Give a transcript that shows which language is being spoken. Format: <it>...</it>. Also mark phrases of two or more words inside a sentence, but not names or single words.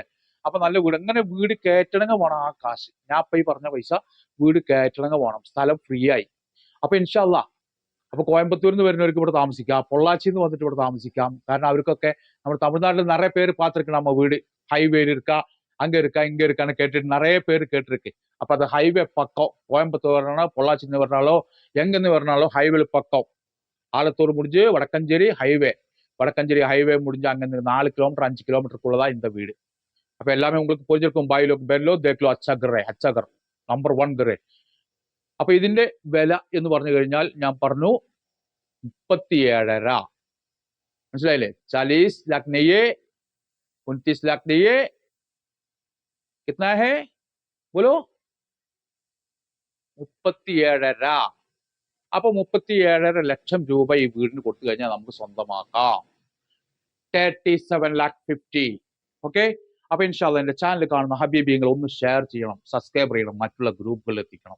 <ml>അപ്പൊ നല്ല വീട്. എങ്ങനെ വീട് കയറ്റണങ്ങ വേണം ആ കാശ്. ഞാൻ ഇപ്പൊ ഈ പറഞ്ഞ പൈസ വീട് കയറ്റണങ്ങ വേണം. സ്ഥലം ഫ്രീ ആയി. അപ്പൊ</ml> <ar>إن شاء الله,</ar> <ml>അപ്പൊ കോയമ്പത്തൂരിൽ നിന്ന് വരുന്നവർക്ക് ഇവിടെ താമസിക്കാം, പൊള്ളാച്ചിയിൽ നിന്ന് വന്നിട്ട് ഇവിടെ താമസിക്കാം. കാരണം അവർക്കൊക്കെ നമ്മുടെ തമിഴ്നാട്ടിൽ നിറയെ പേര് പാത്തിരിക്കണം. നമ്മ വീട് ഹൈവേയിൽ</ml> <ta>இருக்கா, அங்க இருக்கா, இங்க இருக்கான்னு கேட்டுட்டு நிறைய பேர் கேட்டிருக்கு. அப்ப அது ஹைவே பக்கம். கோயம்புத்தூர் வரனாலும் பொள்ளாச்சின்னு வரனாலும் எங்கன்னு வரனாலும் ஹைவே பக்கம். ஆலத்தூர் முடிஞ்சு வடக்கஞ்சேரி ஹைவே. வடக்கஞ்சேரி ஹைவே முடிஞ்சு அங்கிருந்து 4 கிலோமீட்டர் 5 கிலோமீட்டருக்குள்ளதான் இந்த வீடு. அப்ப எல்லாமே உங்களுக்கு புரிஞ்சிருக்கும்.</ta> <hi>भाई लोग पहले देख लो अच्छा घर नंबर 1 घर.</hi> <ml>അപ്പൊ ഇതിന്റെ വില എന്ന് പറഞ്ഞു കഴിഞ്ഞാൽ ഞാൻ പറഞ്ഞു 37.5 മനസ്സിലായില്ലേ?</ml> <hi>40 लाख नहीं है, 29 लाख नहीं है, कितना है बोलो? 37.5.</hi> <ml>അപ്പൊ 37.5 ലക്ഷം രൂപ ഈ വീടിന് കൊടുത്തു കഴിഞ്ഞാൽ നമുക്ക് സ്വന്തമാക്കാം. 37,50,000. ഓക്കെ, അപ്പൊ ഇൻഷാല്ല എന്റെ ചാനൽ കാണുന്ന ഹബീബിങ്ങൾ ഒന്ന് ഷെയർ ചെയ്യണം, സബ്സ്ക്രൈബ് ചെയ്യണം, മറ്റുള്ള ഗ്രൂപ്പുകളിൽ എത്തിക്കണം.</ml>